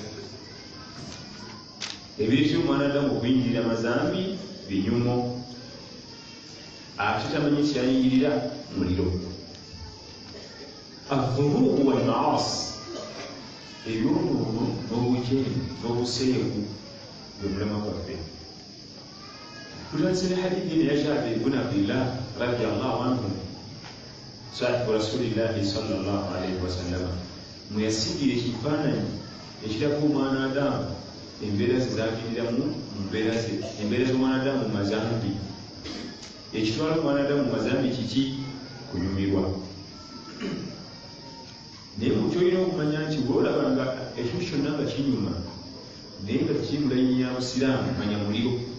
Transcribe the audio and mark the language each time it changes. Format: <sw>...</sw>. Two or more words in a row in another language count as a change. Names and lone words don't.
<lg>Ebireetera omwana Adamu okuyingirira amazambi binyumo, ate tamanyi kyayingirira muliro.</lg> <ar>الذنوب والمعاصي,</ar> <lg>ebyonoono n'obujeemu n'obuseegu bwe mulema gwaffe. Tulanzira hadithi ya</lg> <ar>Jaabir ibn Abdillah رضي الله عنه، صاحب رسول الله صلى الله عليه وسلم,</ar> <lg>mwe yasigira ekifaananyi ekiraga omwana Adamu embeera ze zaviiriramu embeera z'omwana Adamu mu mazambi. Ekitwala omwana Adamu mu mazambi kiki? Kunyumirwa. Naye kyolina okumanya nti bw'olaba nga ekintu kyonna nga kinyuma naye nga kiri mu layini ya Busiraamu, manya muliro.</lg>